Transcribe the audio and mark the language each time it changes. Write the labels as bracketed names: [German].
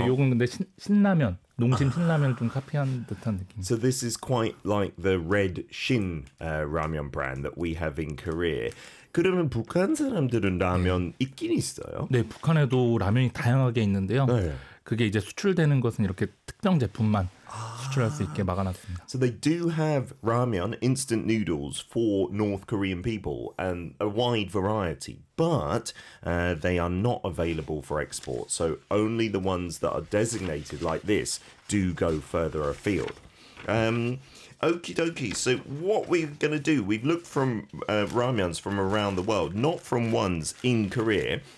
[Korean] 네, 이건 근데 신라면, 농심 신라면을 좀 카피한 듯한 느낌. [English] So this is quite like the red Shin ramen brand that we have in Korea. [Korean] 그러면 북한 사람들은 라면 네. 있긴 있어요? 네, 북한에도 라면이 다양하게 있는데요. 네. 그게 이제 수출되는 것은 이렇게 특정 제품만 수출할 수 있게 막아놨습니다. [English] So they do have ramen, instant noodles for North Korean people and a wide variety, but they are not available for export. So only the ones that are designated like this do go further afield. Okie dokie. So what we're going to do, we've looked from ramens from around the world, not from ones in Korea.